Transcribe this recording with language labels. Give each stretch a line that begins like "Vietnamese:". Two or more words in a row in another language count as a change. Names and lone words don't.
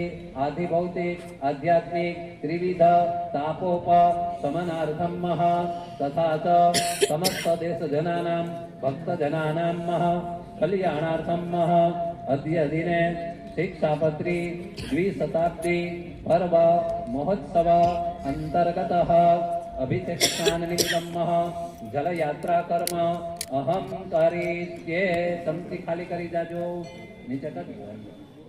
Sanskrit: आधिभौतिक आध्यात्मिक त्रिविध तापोप समनार्थम महा तथा च समस्त देश जनानां भक्त जनानां महा कल्याणार्थम महा अद्य दिने शिक्षापत्री द्विशताब्दी पर्व महोत्सव अंतर्गतः अभिषेक स्नान निमित्तं महा જલ યાત્રા કર્મ અહમ
Gujarati: કરી તે તમથી ખાલી કરી જાજો નીચે કરી